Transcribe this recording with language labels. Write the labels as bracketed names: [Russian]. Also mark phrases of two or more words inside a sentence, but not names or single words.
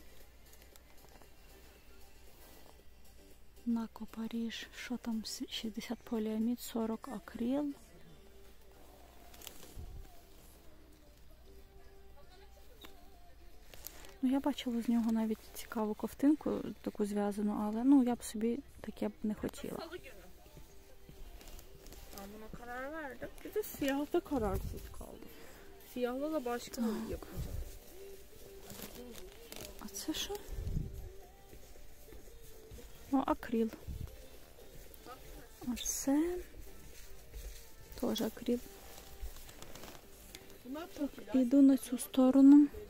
[Ukrainian] Нако Париж. Що там? 60 поліамід, 40 акрил. Ну, я бачила з нього навіть цікаву ковтинку, таку зв'язану, але ну, я б собі таке б не хотіла. [Turkish] Buna karar verdim. Bir de siyahta kararsız kaldım. Siyahla da başka yapacağım. [Ukrainian] А це що? О, акрил. А це теж акрил. Так, іду на цю сторону.